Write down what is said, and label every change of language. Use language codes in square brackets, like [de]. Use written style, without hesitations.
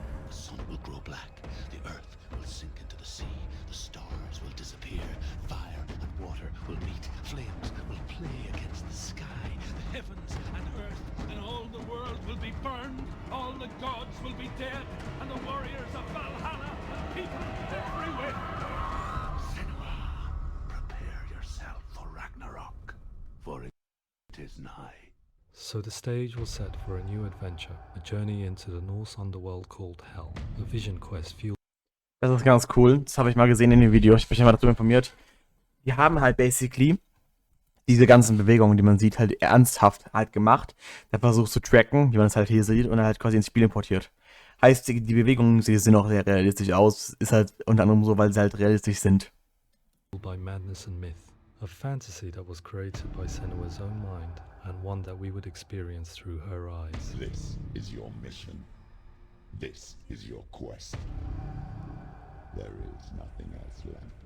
[en] The sun will grow black, the earth will sink into the sea, the stars will disappear, fire and water will meet, flames will play against the sky, the heavens and earth and all the world will be burned, all the gods will be dead, and the warriors of Valhalla and people everywhere. Senua, prepare yourself for Ragnarok, for it is nigh. So the stage was set for a new adventure, a journey into the Norse underworld called Hell, a vision quest fueled. [de] Das ist ganz cool. Das habe ich mal gesehen in dem Video. Ich bin ja mal dazu informiert. Die haben halt basically diese ganzen Bewegungen, die man sieht, halt ernsthaft halt gemacht. Der versucht zu tracken, wie man es halt hier sieht, und dann halt quasi ins Spiel importiert. Heißt, die Bewegungen die sehen auch sehr realistisch aus. Ist halt unter anderem so, weil sie halt realistisch sind. [en] By madness and myth, a fantasy that was created by Senua's own mind and one that we would experience through her eyes. This is your mission. This is your quest. There is nothing else left.